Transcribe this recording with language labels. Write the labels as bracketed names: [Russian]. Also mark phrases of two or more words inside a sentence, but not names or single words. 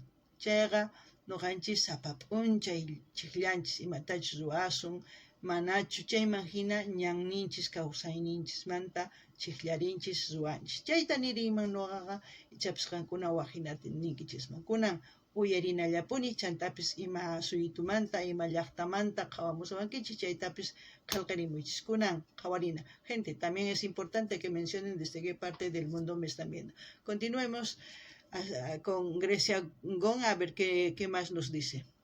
[Quechua] Chayqa nuqanchis sapa p'unchay chiqllanchis imatachus ruwasun, manachu chayman hina ñanninchis kawsayninchismanta chiqllarinchis ruwanchis. Chayta niriyman nuqaqa, ichapis qankuna waqinata ninkichisman. Kunan uyarinallapuni chantapis ima suyutumanta, ima llaqtamanta qhawamuswankichis, chaytapis qillqirimuychis. Kunan qhawarina. [Spanish] Gente, también es importante que mencionen desde qué parte del mundo me están viendo. Continuemos con Grecia Gon a ver qué más nos dice.